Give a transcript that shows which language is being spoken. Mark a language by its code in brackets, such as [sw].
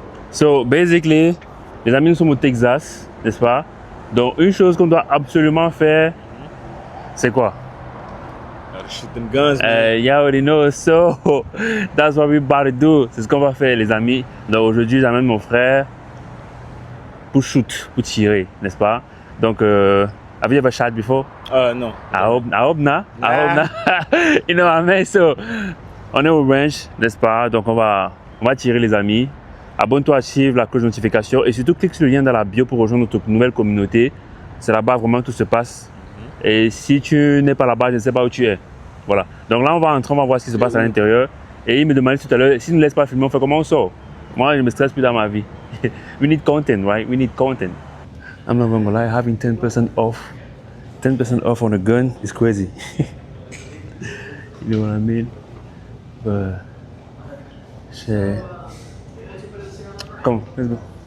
[en] So basically, [fr] les amis, nous sommes au Texas, n'est-ce pas? Donc une chose qu'on doit absolument faire, c'est quoi? [en] Shoot them guns, man. You already know, so that's what we about to do. [fr] C'est ce qu'on va faire, les amis. Donc aujourd'hui, j'amène mon frère pour shoot, pour tirer, n'est-ce pas? [en] Donc, have you ever shot before? No. I hope not. You know what I mean? [fr] So, on est au range, n'est-ce pas? Donc on va tirer, les amis. Abonne-toi, active la cloche de notification et surtout clique sur le lien dans la bio pour rejoindre notre nouvelle communauté. C'est là-bas vraiment que tout se passe. Et si tu n'es pas là-bas, je ne sais pas où tu es. Voilà. Donc là, on va entrer, on va voir ce qui se passe à l'intérieur. Et il me demandait tout à l'heure, si ne laisse pas filmer, on fait comment on sort? Moi, je me stresse plus dans ma vie. [en] We need content, right? We need content. I'm not gonna lie, having 10% off on a gun is crazy. You know what I mean? But, shit. Come on, let's go.